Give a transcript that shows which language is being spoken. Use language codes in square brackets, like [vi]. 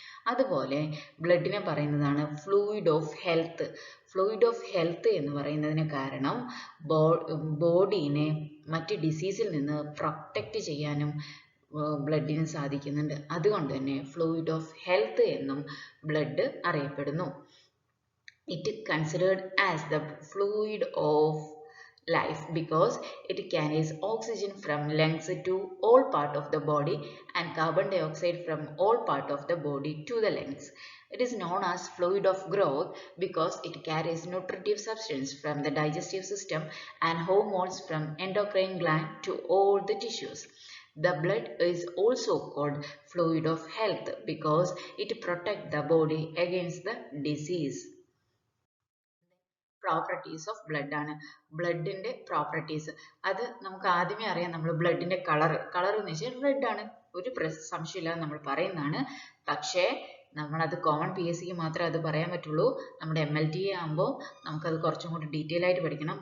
[ml] അതുപോലെ ബ്ലഡിനെ പറയുന്നതാണ് fluid of health. Fluid of health എന്ന് പറയുന്നതിന് കാരണം ബോഡീനെ മറ്റ് ഡിസീസിൽ നിന്ന് പ്രൊട്ടക്റ്റ് ചെയ്യാനും ബ്ലഡിന് സാധിക്കുന്നുണ്ട്. അതുകൊണ്ട് തന്നെ ഫ്ലൂയിഡ് ഓഫ് ഹെൽത്ത് എന്നും ബ്ലഡ് അറിയപ്പെടുന്നു. [en] It considered as the fluid of life because it carries oxygen from lungs to all part of the body and carbon dioxide from all part of the body to the lungs. It is known as fluid of growth because it carries nutritive substance from the digestive system and hormones from endocrine gland to all the tissues. The blood is also called fluid of health because it protects the body against the disease. [ml] Properties of blood ആണ്. ബ്ലഡിന്റെ properties അത് നമുക്ക് ആദ്യമേ അറിയാം. നമ്മൾ ബ്ലഡിന്റെ colour എന്ന് വെച്ചാൽ red ആണ്, ഒരു സംശയമില്ലാതെ നമ്മൾ പറയുന്നതാണ്. പക്ഷേ നമ്മളത് കോമൺ PSCക്ക് മാത്രമേ അത് പറയാൻ പറ്റുള്ളൂ. നമ്മുടെ MLTA ആകുമ്പോൾ നമുക്കത് കുറച്ചും കൂടി ഡീറ്റെയിൽ ആയിട്ട് പഠിക്കണം.